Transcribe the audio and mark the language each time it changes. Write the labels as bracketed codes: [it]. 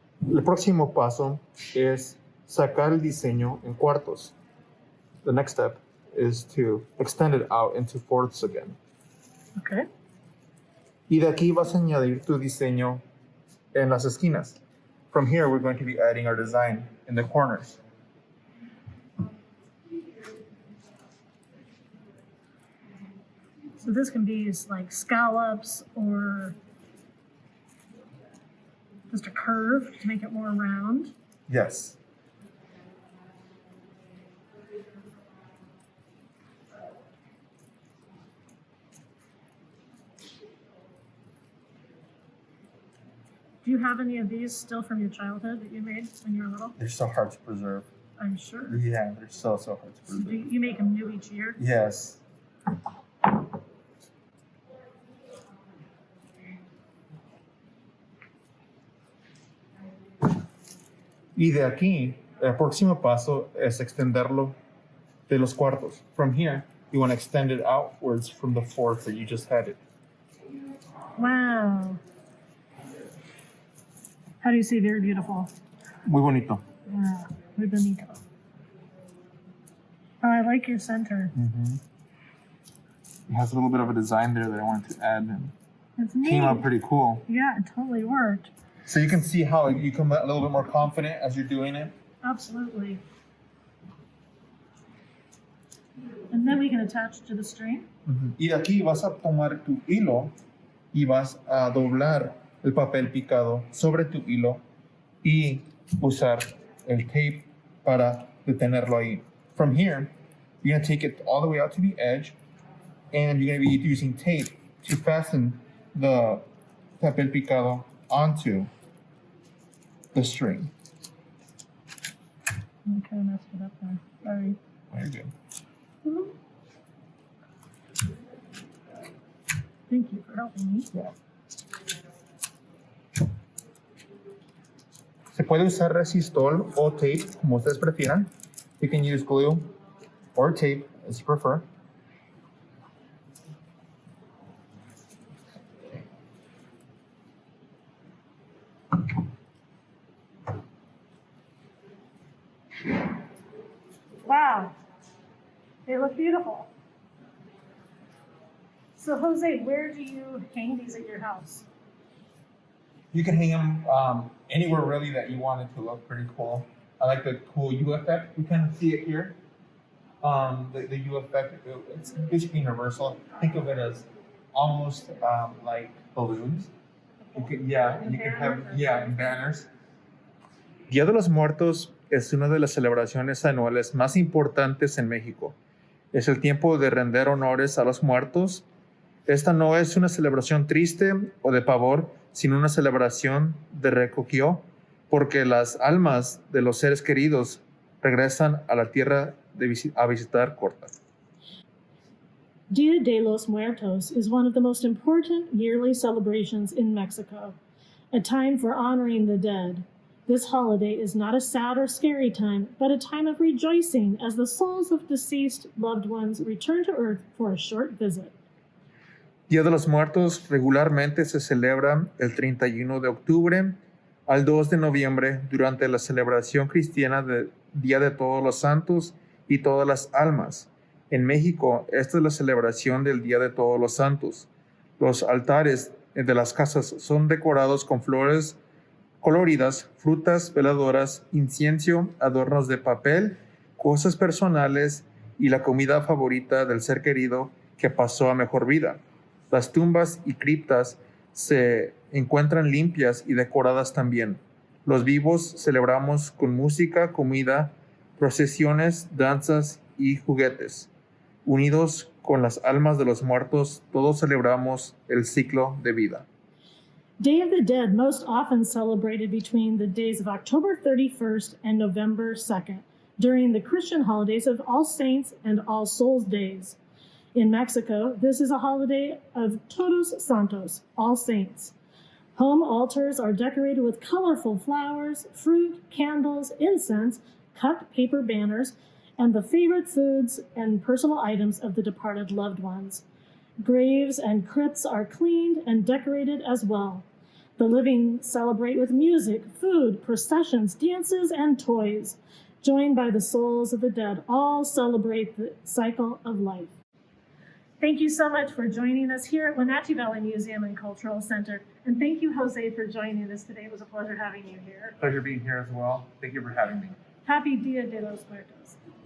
[es] El próximo paso es sacar el diseño en cuartos. [en] The next step is to extend it out into fourths again. Okay. [es] Y de aquí vas a añadir tu diseño en las esquinas. [en] From here, we're going to be adding our design in the corners. So this can be used like scallops or just a curve to make it more round. Yes. Do you have any of these still from your childhood that you made when you were little? They're so hard to preserve. I'm sure. Yeah, they're so hard to So preserve. do you make them new each year? Yes. [es] Y de aquí, el próximo paso es extenderlo de los cuartos. [en] From here, you want to extend it outwards from the fourth that you just had it. Wow. How do you say very beautiful? [es] Muy bonito. Wow. Muy bonito. [en] Oh, I like your center. Mm-hmm. It has a little bit of a design there that I wanted to add, and It's neat. came out pretty cool. Yeah, it totally worked. So you can see how you come a little bit more confident as you're doing it. Absolutely. And then we can attach to the string. [es] Y de aquí vas a tomar tu hilo y vas a doblar el papel picado sobre tu hilo y usar el tape para detenerlo ahí. [en] From here, you're going to take it all the way out to the edge, and you're going to be using tape to fasten the papel picado onto the string. I kind of messed it up there. Sorry. Very good. Mhm. Thank you for helping me. Yeah. [es] Se puede usar resistol o tape, como ustedes prefieran. [en] You can use glue or tape, as you prefer. Wow. They look beautiful. So, Jose, where do you hang these at your house? You can hang them anywhere really that you want it to look pretty cool. I like the cool U effect. You can see it here. the U effect, it's basically universal. Think of it as almost like balloons. You can have, and banners. [es] Día de los Muertos es una de las celebraciones anuales más importantes en México. Es el tiempo de render honores a los muertos. Esta no es una celebración triste o de pavor, sino una celebración de recogio, porque las almas de los seres queridos regresan a la tierra a visitar corta. [en] Dia de los Muertos is one of the most important yearly celebrations in Mexico, a time for honoring the dead. This holiday is not a sad or scary time, but a time of rejoicing as the souls of deceased loved ones return to Earth for a short visit. [es] Día de los Muertos regularmente se celebra el 31 de octubre al 2 de noviembre durante la celebración cristiana del Día de Todos los Santos y Todas las Almas. En México, esta es la celebración del Día de Todos los Santos. Los altares de las casas son decorados con flores coloridas, frutas, veladoras, incienso, adornos de papel, cosas personales y la comida favorita del ser querido que pasó a mejor vida. Las tumbas y criptas se encuentran limpias y decoradas también. Los vivos celebramos con música, comida, procesiones, danzas y juguetes. Unidos con las almas de los muertos, todos celebramos el ciclo de vida. [en] Day of the Dead most often celebrated between the days of October 31st and November 2nd, during the Christian holidays of All Saints and All Souls Days. In Mexico, this is a holiday of Todos Santos, All Saints. Home altars are decorated with colorful flowers, fruit, candles, incense, cut paper banners, and the favorite foods and personal items of the departed loved ones. Graves and crypts are cleaned and decorated as well. The living celebrate with music, food, processions, dances, and toys. Joined by the souls of the dead, all celebrate the cycle of life. Thank you so much for joining us here at Wenatchee Valley Museum and Cultural Center. And thank you, Jose, for joining us today. It was a pleasure having you here. Pleasure being here as well. Thank you for having me. Happy Dia de los Muertos.